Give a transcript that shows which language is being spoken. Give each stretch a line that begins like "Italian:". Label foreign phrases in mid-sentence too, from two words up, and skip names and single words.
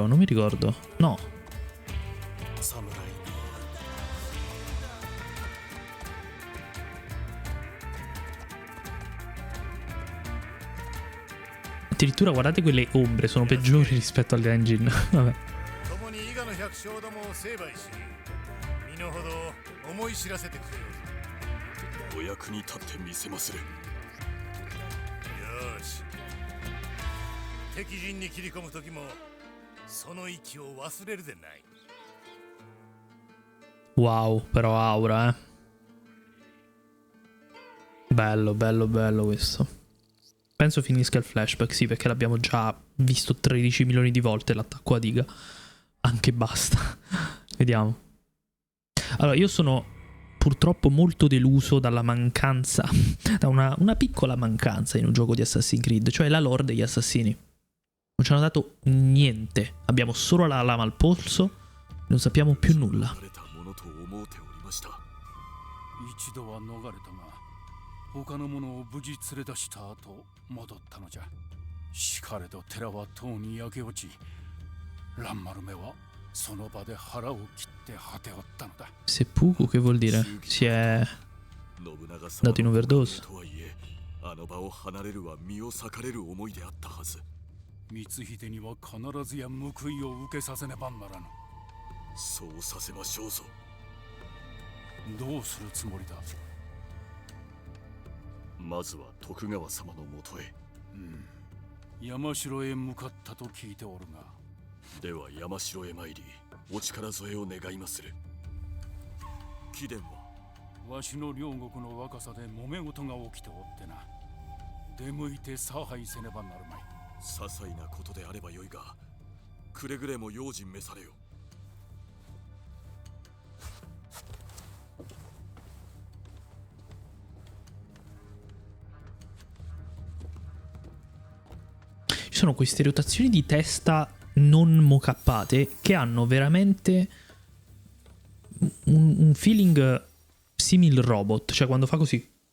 Italian: Non mi ricordo. No. Addirittura guardate quelle ombre, sono peggiori rispetto alle engine. Vabbè.
Japanese: お役に立ってみせまする。よし。敵陣に切り込む時もその息を忘れるでない。
Italian: Wow, però aura, eh. Bello, bello, bello questo. Penso finisca il flashback, sì, perché l'abbiamo già visto 13 milioni di volte l'attacco a diga. Anche basta. Vediamo. Allora, io sono purtroppo molto deluso dalla mancanza, da una piccola mancanza in un gioco di Assassin's Creed, cioè la lore degli assassini. Non ci hanno dato niente. Abbiamo solo la lama al polso, non sappiamo più nulla.
Japanese: 他の者を無事連れ出した後戻ったのじゃ。しかれど寺はとうに焼け落ち、蘭丸めはその場で腹を切って果ておったのだ。
Italian: Seppuku, che vuol dire? Si è dato in overdose.
Japanese: あの場を離れるは身を裂かれる思いであったはず。光秀には必ずや報いを受けさせねばならぬ。そうさせましょうぞ。どうするつもりだ。まずは徳川様のもとへ。山城へ向かったと聞いておるが。では山城へ参り、お力添えを願いまする。貴殿はわしの両国の若さで揉め事が起きておってな。出向いて差配せねばなるまい。些細なことであればよいが、くれぐれも用心召されよ。
Italian: Ci sono queste rotazioni di testa non mocappate che hanno veramente un feeling simil robot, cioè quando fa così.